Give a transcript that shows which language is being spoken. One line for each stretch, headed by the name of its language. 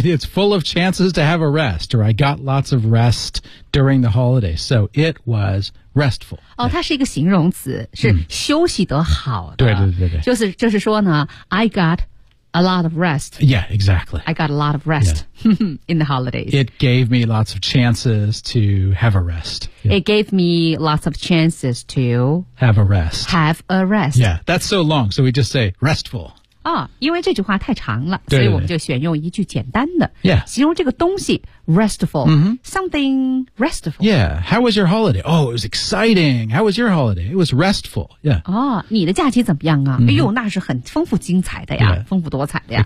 English: It's full of chances to have a rest, or I got lots of rest during the holiday. So it was restful.
Chinese: 哦、oh, 它是一个形容词是休息得好的。对对对对。就是说呢
English: I got a lot of rest. Yeah, exactly. I got a lot of rest、yeah. in the holidays. It gave me lots of chances to have a rest.、 Yeah. It gave me lots of chances to have a rest. Have a rest. Yeah, that's so long. So we just say restful.
Chinese: 啊，因为这句话太长了，对对对，所以我们就选用一句简单的
English: yeah,
Chinese: 形容这个东西 restful、 mm-hmm.
English: something restful. Yeah, how was your holiday? Oh, it was exciting. How was your holiday? It was restful. Yeah.
Chinese: 哦，你的假期怎么样啊、mm-hmm. 哎呦，那是很丰富精彩的呀、
English: yeah.
Chinese: 丰富多彩的呀。